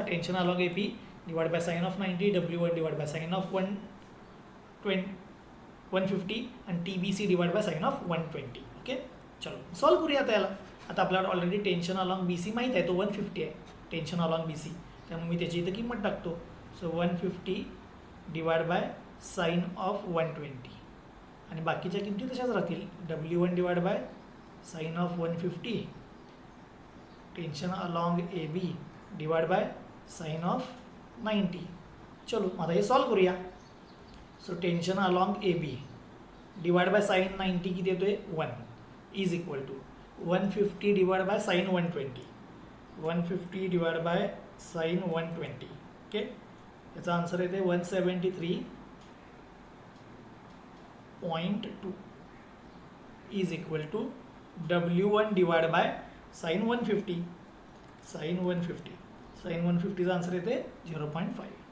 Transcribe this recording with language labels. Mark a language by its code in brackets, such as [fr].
[en] Tension along AP divide by sine of 90, W1 divide by sine of 150 आणि TBC divide by sine of 120. [mr] Okay, चलो solve करूया आता याला. आता आपल्याला ऑलरेडी टेन्शन अलॉंग BC माहीत आहे, तो 150 आहे टेन्शन अलॉंग BC. त्यामुळे मी त्याची इथं किंमत टाकतो. [en] so 150 divide by sine of 120 [mr] आणि बाकीच्या किमती तशाच राहतील. [en] W1 divide by sine of 150 tension along AB divide by sine of 90. [mr] चलो आता हे सॉल्व करूया. [en] so tension along AB divide by sine 90 [mr] किती येतोय? [en] 1 is equal to 150 divide by sine 120. 150 divide by sine 120. Okay, [mr] याचा आन्सर येते [en] 173.2 is equal to W1 divide by sine 150. [mr] Sign 150चा answer येते 0.5.